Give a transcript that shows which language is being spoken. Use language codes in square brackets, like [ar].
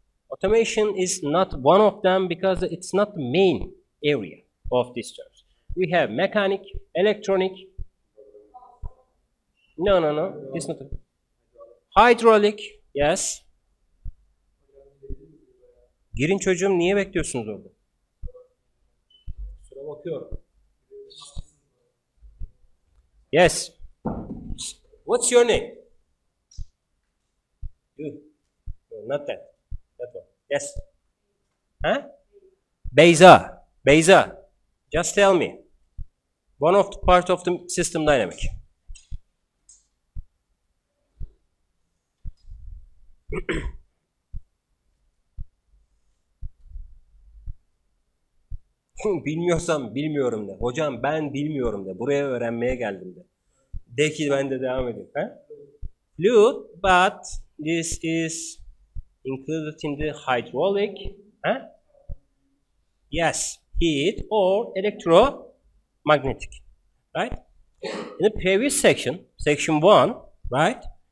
[en] Automation is not one of them because it's not the main area of these terms. We have mechanic, electronic. No. It's not. Hydraulic. Yes. [tr] Girin çocuğum, niye bekliyorsunuz orada? Sıra bakıyorum. [en] Yes. What's your name? You. No, not that. That one. Yes. Huh? Beyza. Beyza. Just tell me. One of the part of the system dynamic. [tr] Bilmiyorsam bilmiyorum de. Hocam ben bilmiyorum de. Buraya öğrenmeye geldim de. De ki ben de devam edeyim. Ha? [en] Fluid, but this is included in the hydraulic. Huh? Yes, heat or electromagnetic. Right? In the previous section, section 1, right?